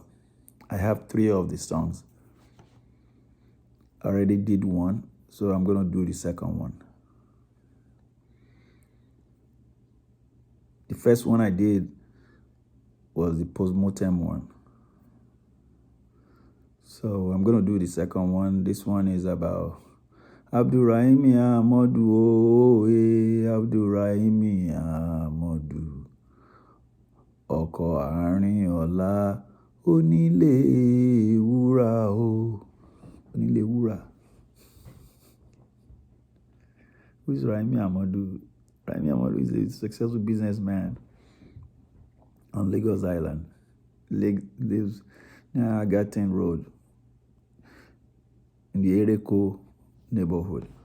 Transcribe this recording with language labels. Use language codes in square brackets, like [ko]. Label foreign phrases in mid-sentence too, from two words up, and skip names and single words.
[en] I have three of the songs. I already did one, so I'm going to do the second one. The first one I did was the post-mortem one. So I'm going to do the second one. This one is about Abdu Raimi Amodu, Abdu Raimi Amodu. [yo] Ọkọ Arinọla, onile wura onile wura. [en] Who is Raimi Amọdu? Raimi Amọdu is a successful businessman on Lagos Island. Lives near Agatin Road in the Ereko neighborhood.